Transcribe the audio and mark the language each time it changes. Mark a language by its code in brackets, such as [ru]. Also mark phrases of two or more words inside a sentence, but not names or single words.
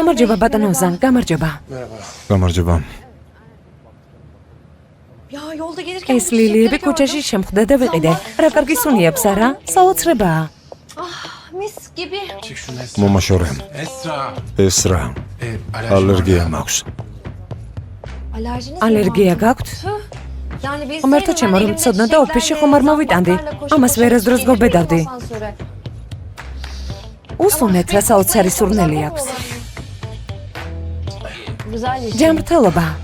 [ka] გამარჯობა [tr] Bey, [ka] ბატონო [tr] merhaba. [ka] ოზან, გამარჯობა. გამარჯობა. [tr] Ya yolda gelirken [ka] ეს ლილიები ქუჩაში შემხვდა და ვიყიდე. რა კარგი სუნი აქვს არა? საოცრებაა. [tr] mis gibi. Çek şunu Esra. [ka] მომაშორე. Esra. ეს რა. [tr] Alerji [ka] ალერგია მაქვს. [tr] Alerjiniz [ka] ალერგია გაქვთ? [tr] Yani biz [ka] ღმერთო ჩემო, რომ ცოდნა და ოფისში ხომ არ მოვიტანდი. ამას ვერასდროს გობედავდი. უსუნეთ რა საოცარი სურნელი აქვს. [tr] Güzel iş. [ka] ჯანმრთელობა.